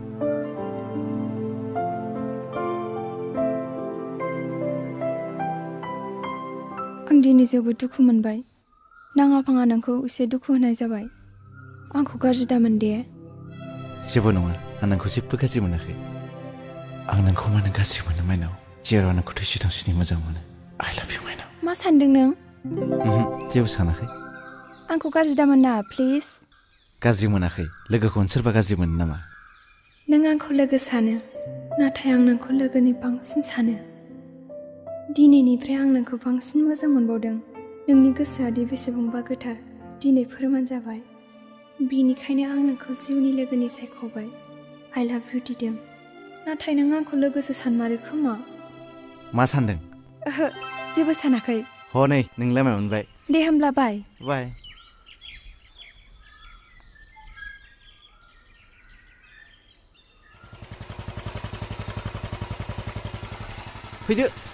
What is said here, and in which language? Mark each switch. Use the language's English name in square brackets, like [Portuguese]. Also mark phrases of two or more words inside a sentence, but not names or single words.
[Bodo] आं दिनै जोबोद दुखु मोनबाय नाङा फाङा नोंखौ एसे दुखु होनाय जाबाय आंखौ गाज्रि दामोन दे जेबो नङा आं नोंखौ जेबो गाज्रि मोनाखै आं नोंखौ मानो गाज्रि मोनो माइनाव जेराव नोंखौ थैसि थांसिनि मोजां मोनो [English] I love you [Bodo] माइनाव मा सानदों नों जेबो सानाखै आंखौ गाज्रि दामोन ना प्लिज गाज्रि मोनाखै लोगोखौनो सोरबा गाज्रि मोनो नामा नों आंखौ लोगो सानो नाथाय आं नोंखौ लोगोनि बांसिन सानो दिनैनिफ्राय आं नोंखौ बांसिन मोजां मोनबावदों नोंनि गोसोआदि बेसेबांबा गोथार दिनै फोरमान जाबाय बिनिखायनो आं नोंखौ जिउनि लोगोनि सायख'बाय [English] I love you [Bodo] दिदोम नाथाय नों आंखौ लोगोसो सानमारो खोमा मा सानदों ओहो जेबो सानाखै नै नों लामायाव मोनबाय दे होमब्ला बाय फैदो